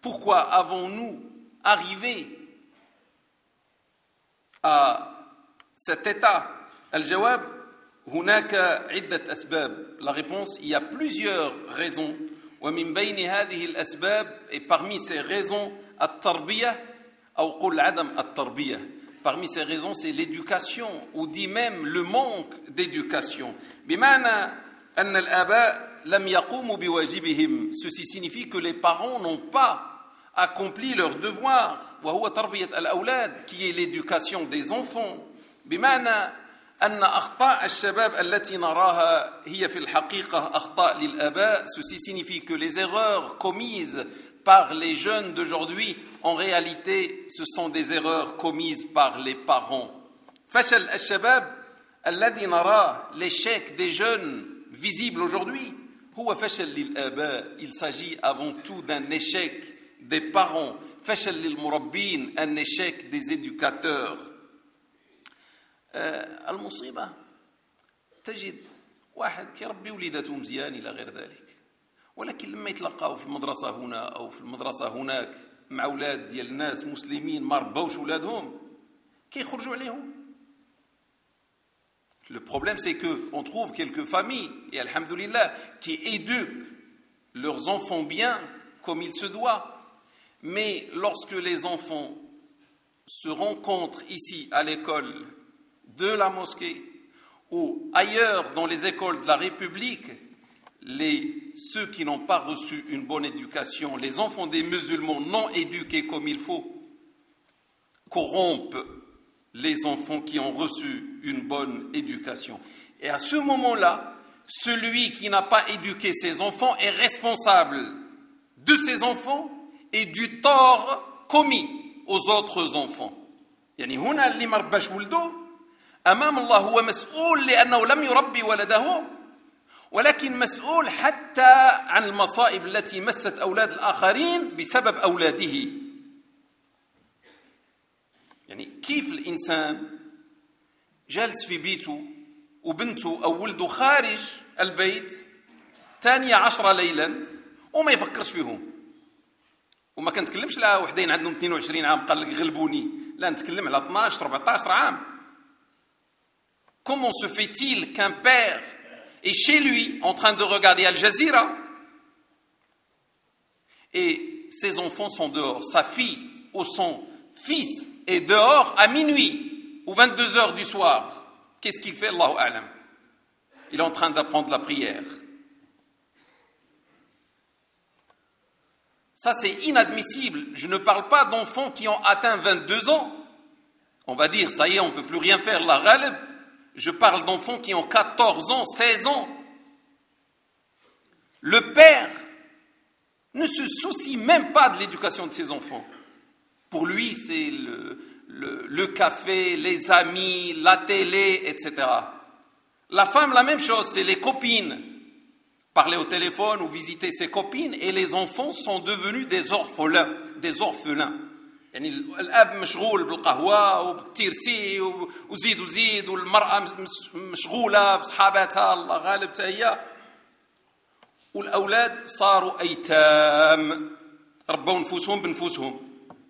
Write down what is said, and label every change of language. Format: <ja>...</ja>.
<fr>Pourquoi avons-nous arrivé à cet état ?</fr> <ar>الجواب هناك عدة أسباب.</ar> <fr>La réponse, il y a plusieurs raisons.</fr> <ar>ومن بين هذه الأسباب,</ar> <fr>et parmi ces raisons,</fr> <ar>التربية أو قل عدم التربية.</ar> <fr>Parmi ces raisons, c'est l'éducation ou dit même le manque d'éducation.</fr> <ar>بمعنى أن الآباء لم يقوموا بواجبهم.</ar> <fr>Ceci signifie que les parents n'ont pas accompli leur devoir.</fr> <ar>وهو تربية الأولاد,</ar> <fr>qui est l'éducation des enfants.</fr> <ar>بمعنى أن أخطاء الشباب التي نراها هي في الحقيقة أخطاء للآباء.</ar> <fr>Ceci signifie que les erreurs commises par les jeunes d'aujourd'hui, en réalité, ce sont des erreurs commises par les parents.</fr> <ar>فشل الشباب الذي نراه,</ar> <fr>l'échec des jeunes visible aujourd'hui,</fr> <ar>هو فشل للآباء.</ar> <fr>Il s'agit avant tout d'un échec des parents.</fr> <ar>فشل للمربين,</ar> <fr>un échec des éducateurs.</fr> <ar>المصيبة تجد واحد كيربي وليداته مزيان إلى غير ذلك, ولكن لما يتلقاه في المدرسة هنا أو في المدرسة هناك مع أولاد ديال الناس مسلمين ما ربوش أولادهم كيخرجوا عليهم.</ar> <fr>Le problème c'est que on trouve quelques familles, et alhamdulillah, qui éduquent leurs enfants bien comme il se doit, mais lorsque les enfants se rencontrent ici à l'école de la mosquée ou ailleurs dans les écoles de la République, ceux qui n'ont pas reçu une bonne éducation, les enfants des musulmans non éduqués comme il faut, corrompent les enfants qui ont reçu une bonne éducation. Et à ce moment-là, celui qui n'a pas éduqué ses enfants est responsable de ses enfants et du tort commis aux autres enfants.</fr> <ar>Yani huna li marbash wuldo أمام الله هو مسؤول لأنه لم يربي ولده, ولكن مسؤول حتى عن المصائب التي مست أولاد الآخرين بسبب أولاده. يعني كيف الإنسان جالس في بيته وبنته أو ولده خارج البيت تانية عشرة ليلا وما يفكرش فيهم, وما كنتكلمش لا وحدين عندهم 22 عام قال لك غلبوني, لا نتكلم على 12 14 عام.</ar> <fr>Comment se fait-il qu'un père est chez lui en train de regarder Al Jazeera et ses enfants sont dehors, sa fille ou son fils est dehors à minuit ou 22 heures du soir? Qu'est-ce qu'il fait?</fr> <ar>Allahu a'lam.</ar> <fr>Il est en train d'apprendre la prière. Ça c'est inadmissible. Je ne parle pas d'enfants qui ont atteint 22 ans. On va dire ça y est, on ne peut plus rien faire,</fr> <ar>la ghalib.</ar> <fr>Je parle d'enfants qui ont 14 ans, 16 ans. Le père ne se soucie même pas de l'éducation de ses enfants. Pour lui, c'est le café, les amis, la télé, etc. La femme, la même chose, c'est les copines. Parler au téléphone ou visiter ses copines, et les enfants sont devenus des orphelins. Des orphelins.</fr> <ar>يعني الأب مشغول بالقهوة وبالتيرسي وزيد وزيد, والمرأة مشغولة بصحاباتها الله غالب تهيا, والأولاد صاروا أيتام ربوا نفوسهم بنفوسهم.</ar>